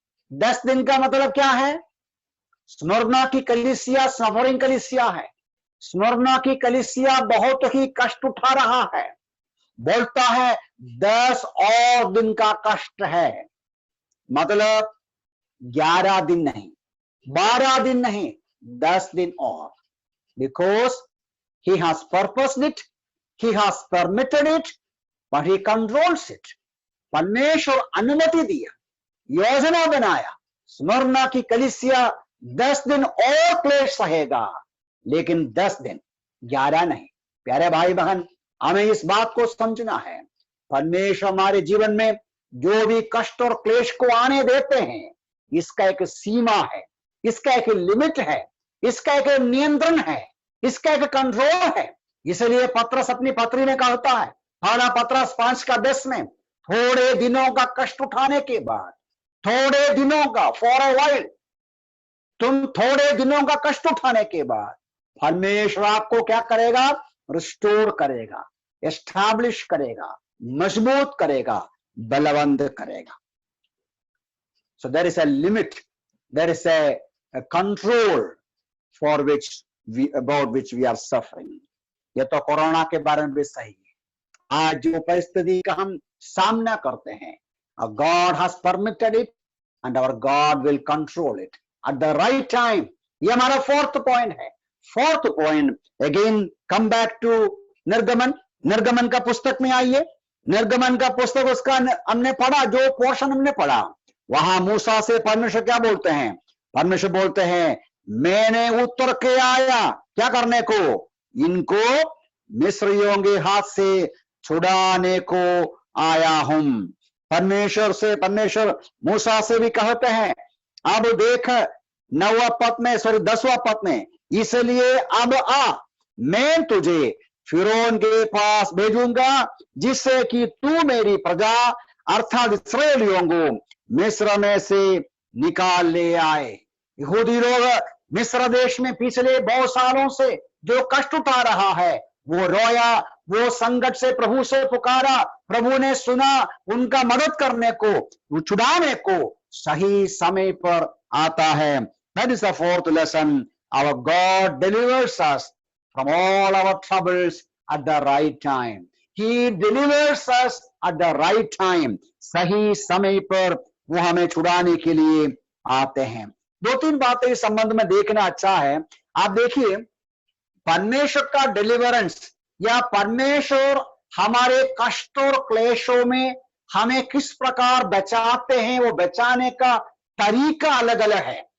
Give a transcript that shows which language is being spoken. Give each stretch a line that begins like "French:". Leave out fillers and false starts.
Hindi: 10 दिन का मतलब क्या है? स्मुरना की कलीसिया सफरिंग कलीसिया है। स्मुरना की कलीसिया बहुत ही कष्ट उठा रहा है, बोलता है 10 और दिन का कष्ट है, मतलब 11 दिन नहीं, 12 दिन नहीं, 10 दिन और।
English: Because he has purposed it, he has permitted it, but he controls it.
Hindi: परमेश्वर अनुमति दिया, योजना बनाया, स्मुरना की कलीसिया 10 दिन और क्लेश सहेगा, लेकिन 10 दिन, 11 नहीं। प्यारे भाई बहन, हमें इस बात को समझना है, परमेश्वर हमारे जीवन में जो भी कष्ट और क्लेश को आने देते हैं, इसका एक सीमा है, इसका एक लिमिट है, इसका एक नियंत्रण है, इसका एक कंट्रोल है। इसलिए पत्रस अपनी पत्री में कहता है, पहला पत्रस 5:10 में, थोड़े दिनों का कष्ट उठाने के बाद, थोड़े दिनों का,
English: for a while,
Hindi: तुम थोड़े दिनों का कष्ट उठाने के बाद परमेश्वर आपको क्या करेगा? रिस्टोर करेगा, एस्टैब्लिश करेगा, मजबूत करेगा, बलवंत करेगा।
English: So there is a limit, there is a control for which about which we are suffering.
Hindi: ये तो कोरोना के बारे में भी सही है। आज जो परिस्थिति का हम सामना करते हैं,
English: God has permitted it and our God will control it at the right time.
Hindi: ये हमारा 4th पॉइंट है। 4th point,
English: again come back to
Hindi: निर्गमन। निर्गमन का पुस्तक में आइए। निर्गमन का पुस्तक उसका हमने पढ़ा, जो पोर्शन हमने पढ़ा, वहां मूसा से परमेश्वर क्या बोलते हैं? परमेश्वर बोलते हैं, मैंने उतर के आया क्या करने को? इनको मिस्रियों के हाथ से छुड़ाने को आया हूं। परमेश्वर मूसा से भी कहते हैं, अब देख 9वां पद में, 10वां पद में, इसलिए अब आ, मैं तुझे फिरौन के पास भेजूंगा, जिससे कि तू मेरी प्रजा अर्थात इस्राएलियों को मिस्र में से निकाल ले आए। यहूदी लोग मिस्र देश में पिछले बहुत सालों से जो कष्ट उठा रहा है, वो रोया, वो संकट से प्रभु से पुकारा, प्रभु ने सुना, उनका मदद करने को, छुड़ाने को सही समय पर आता है।
English: That is the 4th lesson. Our God delivers us from all our troubles at the right time. He delivers us at the right time.
Hindi: सही समय पर वो हमें छुड़ाने के लिए आते हैं। 2-3 बातें इस संबंध में देखना अच्छा है। आप देखिए, परमेश्वर का डिलीवरेंस या परमेश्वर हमारे कष्ट और क्लेशों में हमें किस प्रकार बचाते हैं, वो बचाने का तरीका अलग अलग है।